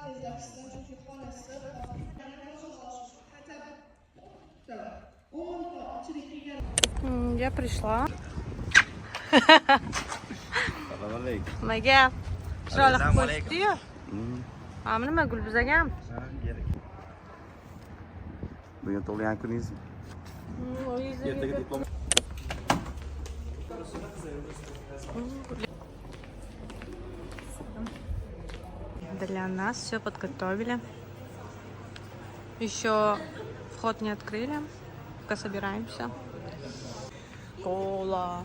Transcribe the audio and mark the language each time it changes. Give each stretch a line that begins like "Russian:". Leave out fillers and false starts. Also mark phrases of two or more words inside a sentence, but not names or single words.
Russian: Я пришла.
Uzbek: Nimaga? Chiroyli qo'yibdi-yu. Nima Gulbuzagam? Bugun tug'ilgan kuningiz?
Russian: Для нас все подготовили. Еще вход не открыли. Пока собираемся. Кола.